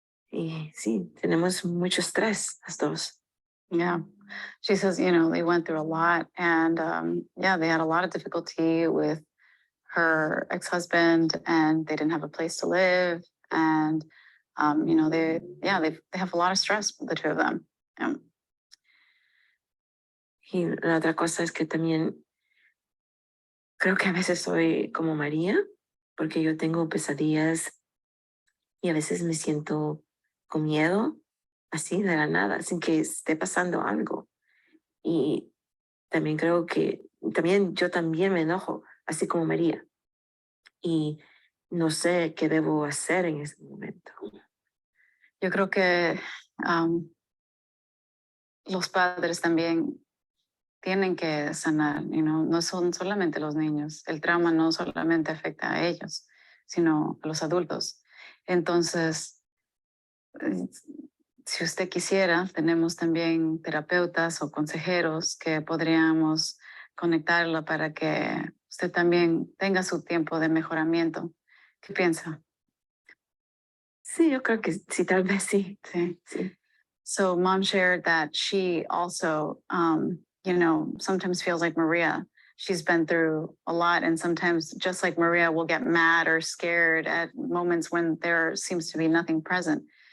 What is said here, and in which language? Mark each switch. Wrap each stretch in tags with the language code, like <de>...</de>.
<es>Y sí, tenemos mucho estrés las dos.</es> <en>Yeah. She says, they went through a lot and they had a lot of difficulty with her ex-husband and they didn't have a place to live. And, they have a lot of stress, the two of them. Yeah.</en> <es>Y la otra cosa es que también creo que a veces soy como María, porque yo tengo pesadillas y a veces me siento con miedo, así de la nada, sin que esté pasando algo. Y también creo que yo también me enojo, así como María. Y no sé qué debo hacer en ese momento. Yo creo que los padres también tienen que sanar, no son solamente los niños. El trauma no solamente afecta a ellos, sino a los adultos. Entonces, si usted quisiera, tenemos también terapeutas o consejeros que podríamos conectarlo para que usted también tenga su tiempo de mejoramiento. ¿Qué piensa? Sí, yo creo que sí, tal vez sí. Sí. Sí.</es> <en>So mom shared that she also, sometimes feels like Maria. She's been through a lot, and sometimes, just like Maria, will get mad or scared at moments when there seems to be nothing present.</en>